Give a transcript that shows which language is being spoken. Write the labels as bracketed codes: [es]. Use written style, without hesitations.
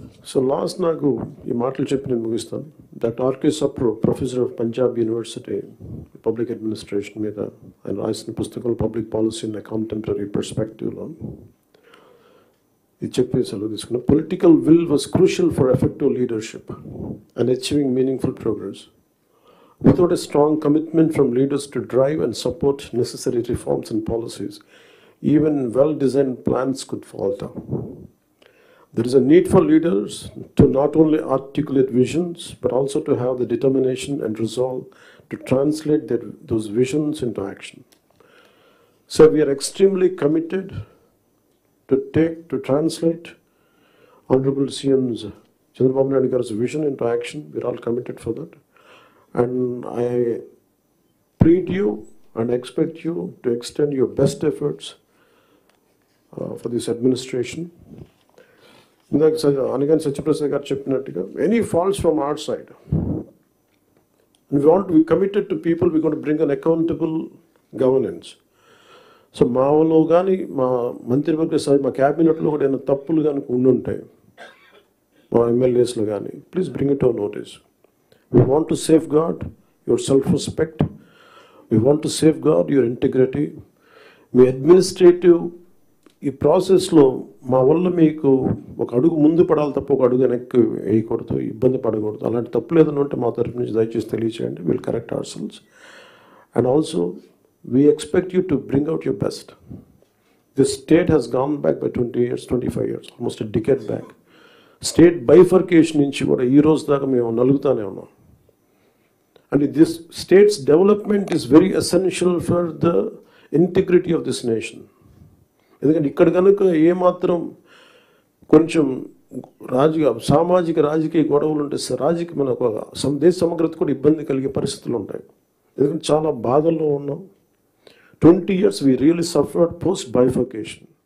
[te] So last నాకు ఈ మాటలు చెప్పి నేను ముగిస్తాను. Doctor RK Sapru, professor of Punjab university public administration మీద ఆయన రాసిన పుస్తకం పబ్లిక్ పాలసీ ఇన్ కాంటెంపరీ పర్స్పెక్టివ్లో ఇది చెప్పి సెలవు తీసుకున్నాం. [en] Political will was crucial for effective leadership and achieving meaningful progress. Without a strong commitment from leaders to drive and support necessary reforms and policies, even well-designed plans could falter. There is a need for leaders to not only articulate visions, but also to have the determination and resolve to translate those visions into action. So we are extremely committed to translate Honorable CM's Chandrababu Naidu Garu's vision into action. We are all committed for that. And I plead you and expect you to extend your best efforts for this administration. Anigan Satyaprasad [te] garu cheppinattuga, [en] any faults from our side, we want to be committed to people. We're going to bring an accountable governance. [te] So మాలో కానీ మా మంత్రివర్గ సభ, మా క్యాబినెట్లో కూడా ఏమైనా తప్పులు కానీ ఉండుంటాయి, మా ఎమ్మెల్యేస్లో కానీ, [en] Please bring it our notice. We want to safeguard your self-respect. We want to safeguard your integrity. [te] మీ administrative ఈ ప్రాసెస్లో మా వల్ల మీకు ఒక అడుగు ముందు పడాలి తప్ప ఒక అడుగు వెనక్కి వేయకూడదు, ఇబ్బంది పడకూడదు. అలాంటి తప్పులు ఏదైనా ఉంటే మా తరఫు నుంచి దయచేసి తెలియచేయండి. [en] Will correct our cells. And also we expect you to bring out your best. This state has gone back by 20 years, 25 years, almost a decade back. [te] State bifurcation నుంచి కూడా ఈ రోజు దాకా మేము నలుగుతానే ఉన్నాం. [en] And this state's development is very essential for the integrity of this nation. [te] ఎందుకంటే ఇక్కడ కనుక ఏమాత్రం కొంచెం సామాజిక రాజకీయ గొడవలు ఉంటే మన దేశ సమగ్రత కూడా ఇబ్బంది కలిగే పరిస్థితులు ఉంటాయి. ఎందుకంటే చాలా బాధల్లో ఉన్నాం. [en] 20 years we really suffered post bifurcation.